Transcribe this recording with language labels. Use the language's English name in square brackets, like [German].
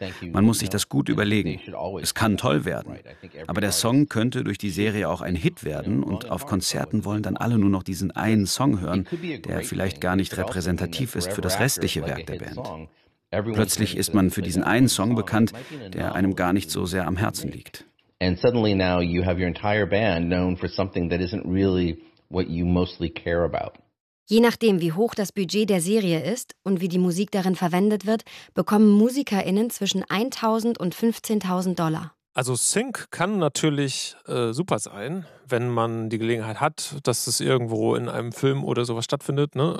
[German] Man muss sich das gut überlegen. Es kann toll werden. Aber der Song könnte durch die Serie auch ein Hit werden und auf Konzerten wollen dann alle nur noch diesen einen Song hören, der vielleicht gar nicht repräsentativ ist für das restliche Werk der Band. Plötzlich ist man für diesen einen Song bekannt, der einem gar nicht so sehr am Herzen liegt. [English] And suddenly now you have your entire band known for something that isn't really what you mostly care about. [German] Je nachdem, wie hoch das Budget der Serie ist und wie die Musik darin verwendet wird, bekommen MusikerInnen zwischen 1.000 und 15.000 Dollar. Also Sync kann natürlich super sein, wenn man die Gelegenheit hat, dass es irgendwo in einem Film oder sowas stattfindet, ne?